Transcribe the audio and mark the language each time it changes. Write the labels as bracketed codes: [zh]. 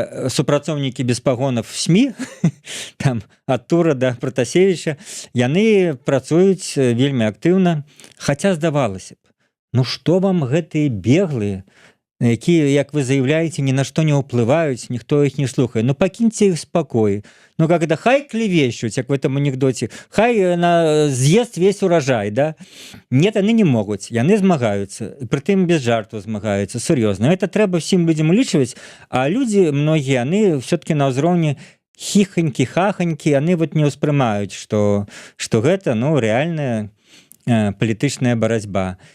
[be] супрацоўнікі без пагонов СМІ, там ад Тура да Пратасевіча, яны працуюць вельмі актыўна, хаця здавалася б, ну што вам гэтыя беглыя, якія, як вы заявляеце, ні на што не ўплываюць, ніхто іх не слухае. Ну, пакіньце іх спакой. [ru] Ну, когда хай клевещут, як в этом анекдоте, хай з'ест весь урожай, да? [be] Нет, яны не могуць, яны змагаюцца, прытым без жарту змагаюцца, сур'ёзна. Это трэба всім людзям улічваць, а людзі, многія, яны все-таки на ўзроўні хіханькі, хаханькі, яны вот не ўспрымаюць, што гэта, ну, рэальная палітычная барацьба.